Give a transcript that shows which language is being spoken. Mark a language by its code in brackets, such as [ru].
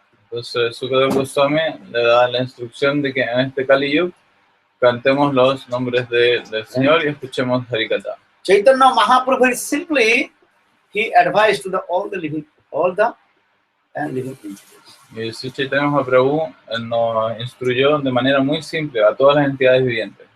[es] Entonces Sukadeva Goswami le da la instrucción de que en este Kali Yuga cantemos los nombres del Señor y escuchemos Harikatha. [en] Chaitanya Mahaprabhu is simply, he advised to all the living entities. [es] Y si Chaitanya Mahaprabhu nos instruyó de manera muy simple a todas las entidades vivientes.